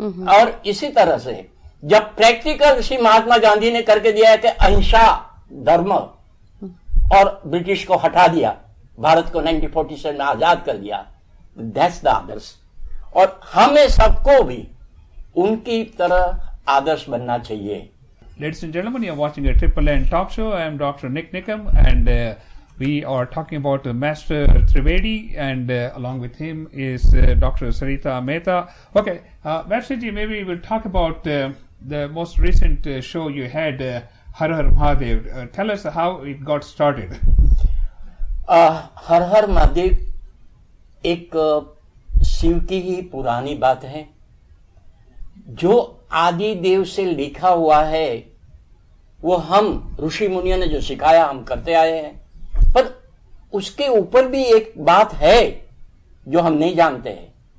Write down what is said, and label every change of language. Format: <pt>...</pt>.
<hi>और इसी तरह से जब प्रैक्टिकल श्री महात्मा गांधी ने करके दिया है कि अहिंसा धर्म, और ब्रिटिश को हटा दिया, भारत को 1947 में आजाद कर दिया,</hi> <en>that's the</en> <hi>आदर्श। और हमें सबको भी उनकी तरह आदर्श बनना चाहिए।</hi> <en>Ladies and gentlemen, you are watching a Triple N talk show. I am Dr. Nick Nickham, and we are talking about Master Trivedi, and along with him is Dr. Sarita Mehta. Okay, Master Ji, maybe we'll talk about the most recent show you had, Har Har Mahadev. Tell us how it got started.</en> <hi>हर हर महादेव एक शिव की ही पुरानी बात है, जो आदि देव से लिखा हुआ है। वो हम ऋषि मुनियों ने जो सिखाया हम करते आए हैं, पर उसके ऊपर भी एक बात है जो हम नहीं जानते हैं।</hi>